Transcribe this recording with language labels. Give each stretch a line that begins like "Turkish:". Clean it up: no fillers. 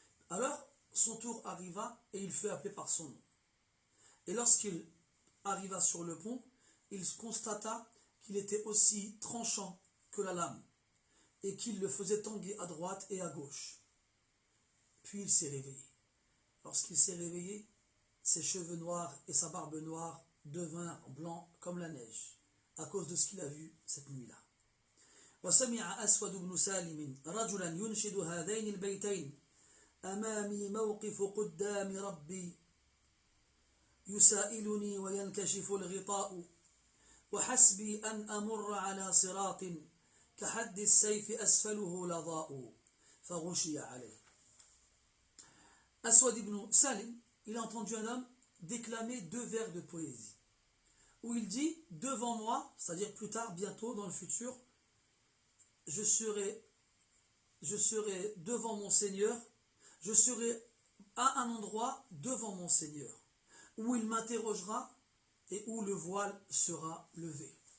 French: Alors, son tour arriva et il fut appelé par son nom. Et lorsqu'il arriva sur le pont, il constata qu'il était aussi tranchant que la lame et qu'il le faisait tanguer à droite et à gauche. Puis il s'est réveillé. Lorsqu'il s'est réveillé, ses cheveux noirs et sa barbe noire devinrent blancs comme la neige à cause de ce qu'il a vu cette nuit-là.
Arabic: وسمع أسود بن سالم رجلا ينشد هذين البيتين أمامي موقف قدام ربي يسائلني وينكشف الغطاء وحسبي أن أمر على صراط كحد السيف أسفله لظاء فغشي عليه.
French: Aswad ibn Salim, il a entendu un homme déclamer 2 vers de poésie où il dit devant moi, c'est-à-dire plus tard, bientôt dans le futur, je serai devant mon Seigneur, je serai à un endroit devant mon Seigneur où il m'interrogera et où le voile sera levé.